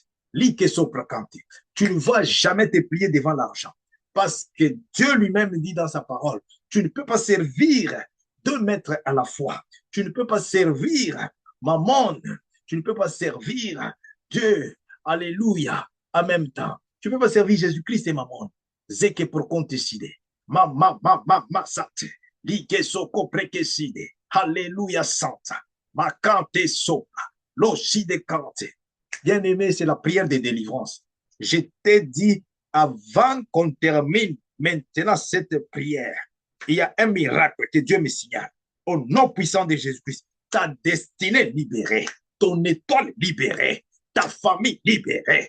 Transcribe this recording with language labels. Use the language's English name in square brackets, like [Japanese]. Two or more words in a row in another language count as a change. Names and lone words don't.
[French] Tu ne vas jamais te plier devant l'argent, parce que Dieu lui-même dit dans sa parole, tu ne peux pas servir 2 maîtres à la fois, tu ne peux pas servir Mammon, tu ne peux pas servir Dieu, Alléluia. En même temps, tu ne peux pas servir Jésus-Christ et maman. Zeke pour qu'on décide. Ma, sante. Like soko prekeside. Alléluia, santa. Ma kante sopra. L'oshi de kante. Bien-aimé, c'est la prière de délivrance. Je t'ai dit avant qu'on termine maintenant cette prière, il y a un miracle que Dieu me signale. Au nom puissant de Jésus-Christ, ta destinée libérée, ton étoile libérée, ta famille libérée.